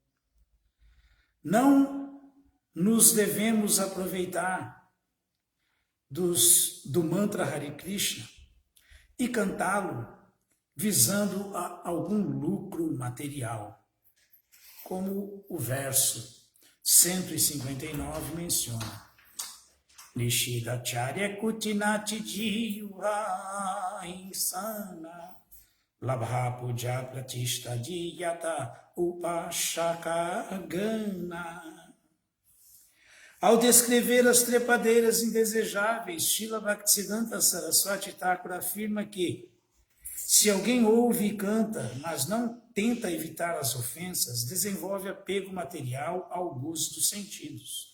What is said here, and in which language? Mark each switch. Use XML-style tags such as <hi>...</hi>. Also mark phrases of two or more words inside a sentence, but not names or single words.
<pt>Não nos devemos aproveitar do mantra Hare Krishna e cantá-lo visando a algum lucro material, como o verso 159 menciona.</pt> <bn>নিষিদ্ধাচার কুটীনাটী জীব হিংসন লাভ পূজা প্রতিষ্ঠাদি যত উপশাখা গণ.</bn> <pt>Ao descrever as trepadeiras indesejáveis, Srila Bhaktisiddhanta Saraswati Thakur afirma que se alguém ouve e canta, mas não tenta evitar as ofensas, desenvolve apego material ao gozo dos sentidos.</pt>